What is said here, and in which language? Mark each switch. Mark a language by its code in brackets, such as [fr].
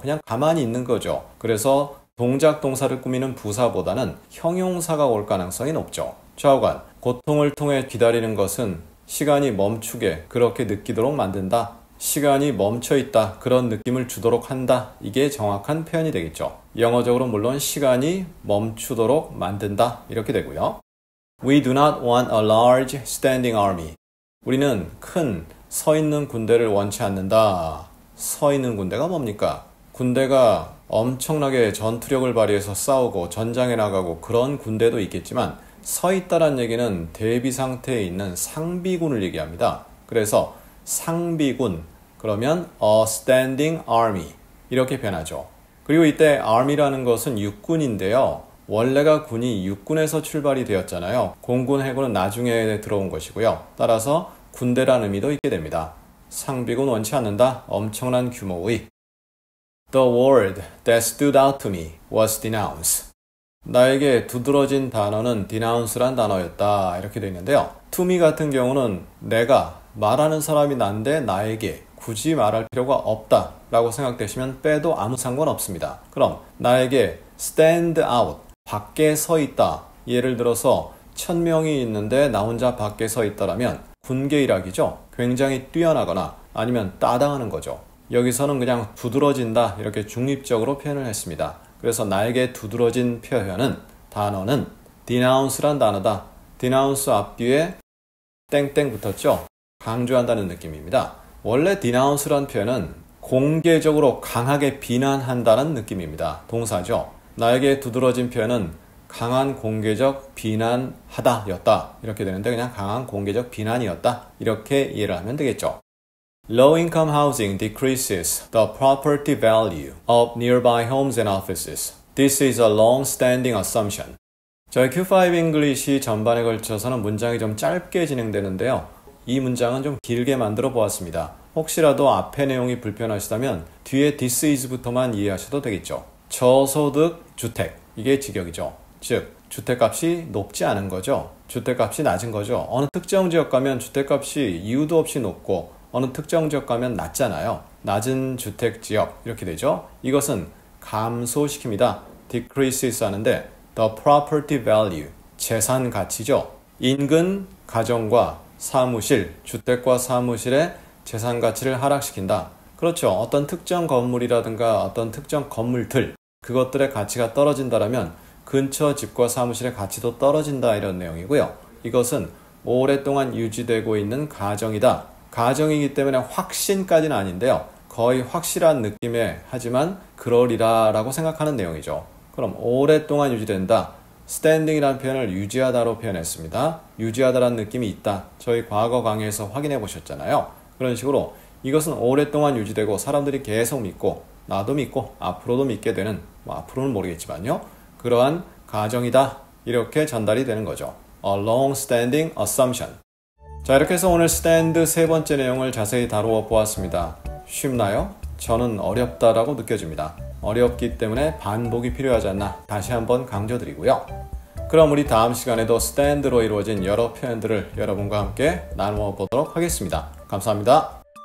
[ko] 그냥 가만히 있는 거죠. 그래서 동작 동사를 꾸미는 부사보다는 형용사가 올 가능성이 높죠. 좌우간, 고통을 통해 기다리는 것은 시간이 멈추게 그렇게 느끼도록 만든다. 시간이 멈춰 있다. 그런 느낌을 주도록 한다. 이게 정확한 표현이 되겠죠. 영어적으로 물론 시간이 멈추도록 만든다. 이렇게 되고요. [en] We do not want a large standing army. [ko] 우리는 큰 서 있는 군대를 원치 않는다. 서 있는 군대가 뭡니까? 군대가 엄청나게 전투력을 발휘해서 싸우고 전장에 나가고 그런 군대도 있겠지만 서 있다란 얘기는 대비 상태에 있는 상비군을 얘기합니다. 그래서 상비군, 그러면 a standing army 이렇게 변하죠. 그리고 이때 army라는 것은 육군인데요. 원래가 군이 육군에서 출발이 되었잖아요. 공군, 해군은 나중에 들어온 것이고요. 따라서 군대라는 의미도 있게 됩니다. 상비군 원치 않는다. 엄청난 규모의. [en] The word that stood out to me was denounce. [ko] 나에게 두드러진 단어는 denounce란 단어였다. 이렇게 되어 있는데요. to me 같은 경우는 내가 말하는 사람이 난데 나에게 굳이 말할 필요가 없다 라고 생각되시면 빼도 아무 상관없습니다. 그럼 나에게 stand out, 밖에 서 있다. 예를 들어서 1000명이 있는데 나 혼자 밖에 서 있다라면 군계일학이죠. 굉장히 뛰어나거나 아니면 따당하는 거죠. 여기서는 그냥 두드러진다 이렇게 중립적으로 표현을 했습니다. 그래서 나에게 두드러진 표현은 단어는 denounce란 단어다. denounce 앞뒤에 땡땡 붙었죠. 강조한다는 느낌입니다. 원래 denounce란 표현은 공개적으로 강하게 비난한다는 느낌입니다. 동사죠. 나에게 두드러진 표현은 강한 공개적 비난하다 였다 이렇게 되는데 그냥 강한 공개적 비난이었다 이렇게 이해를 하면 되겠죠. [en] Low income housing decreases the property value of nearby homes and offices. This is a long-standing assumption. [ko] 저희 Q5 English 전반에 걸쳐서는 문장이 좀 짧게 진행되는데요. 이 문장은 좀 길게 만들어 보았습니다. 혹시라도 앞의 내용이 불편하시다면 뒤에 this is부터만 이해하셔도 되겠죠. 저소득 주택, 이게 직역이죠. 즉, 주택값이 높지 않은 거죠. 주택값이 낮은 거죠. 어느 특정 지역 가면 주택값이 이유도 없이 높고 어느 특정 지역 가면 낮잖아요. 낮은 주택지역 이렇게 되죠. 이것은 감소시킵니다. decreases 하는데 the property value, 재산 가치죠. 인근 가정과 사무실, 주택과 사무실의 재산 가치를 하락시킨다. 그렇죠. 어떤 특정 건물이라든가 어떤 특정 건물들, 그것들의 가치가 떨어진다라면 근처 집과 사무실의 가치도 떨어진다 이런 내용이고요. 이것은 오랫동안 유지되고 있는 가정이다. 가정이기 때문에 확신까지는 아닌데요. 거의 확실한 느낌에 하지만 그러리라 라고 생각하는 내용이죠. 그럼 오랫동안 유지된다. standing이라는 표현을 유지하다로 표현했습니다. 유지하다라는 느낌이 있다. 저희 과거 강의에서 확인해 보셨잖아요. 그런 식으로 이것은 오랫동안 유지되고 사람들이 계속 믿고 나도 믿고 앞으로도 믿게 되는, 앞으로는 모르겠지만요. 그러한 가정이다. 이렇게 전달이 되는 거죠. [en] A long-standing assumption. [ko] 자, 이렇게 해서 오늘 stand 세 번째 내용을 자세히 다루어 보았습니다. 쉽나요? 저는 어렵다라고 느껴집니다. 어렵기 때문에 반복이 필요하지 않나 다시 한번 강조드리고요. 그럼 우리 다음 시간에도 stand로 이루어진 여러 표현들을 여러분과 함께 나누어 보도록 하겠습니다. 감사합니다.